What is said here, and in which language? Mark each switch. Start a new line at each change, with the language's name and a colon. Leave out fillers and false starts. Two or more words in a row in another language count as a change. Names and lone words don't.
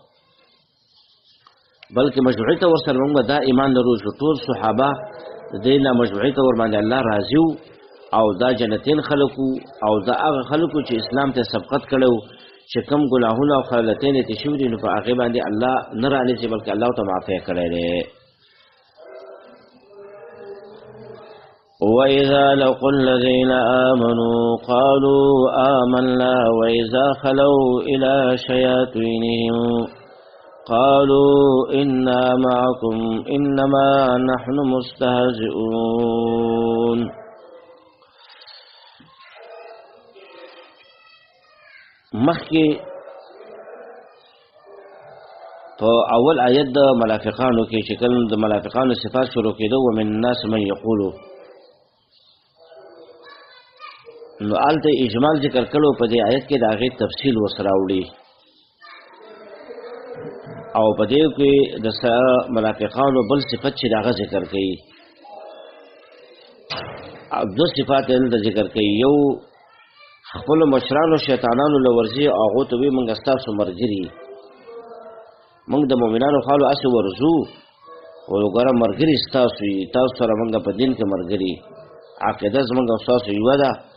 Pashto: بلکې مجموعي طور سره موږ دا ایمان لرو چې ټول صحابه د دې نه مجموعي طور باندې الله راضي او دا جنتین خلکو او دا هغه خلکو چې اسلام ته سبقت کړو چې کم ګناهونه او خلطیانې تې شوي دي نو په هغې باندې الله نه رانیسي بلکې الله ته معافی کړی دی
Arabic: وَإِذَا لَقُوا الَّذِينَ آمَنُوا قَالُوا آمَنَّا وَإِذَا خَلَوْا إِلَى شَيَاطِينِهِمْ قَالُوا إِنَّا مَعَكُمْ إِنَّمَا نَحْنُ مُسْتَهْزِئُونَ
Pashto: مخکې په اول آیت د منافقانو کې چې کله د منافقانو صفات شروع کېده
Arabic: ومن الناس من یقولو
Pashto: نو آلته اجمال ذکر کړو په دې آیت کې د هغې تفصیل ورسره راوړي او په دې کې د منافقانو بل صفت چې د هغه ذکر کوي دو صفات یې دلته ذکر کوي یو خپلو مشرانو شیطانانو له ورځي او هغو ته وایي موږ ستاسو ملګري موږ د مؤمنانو خالو هسې ورځو خو ګوره ملګري ستاسو وي تاسو سره موږ په دین کې ملګري عقیده زموږ او ستاسو یوه ده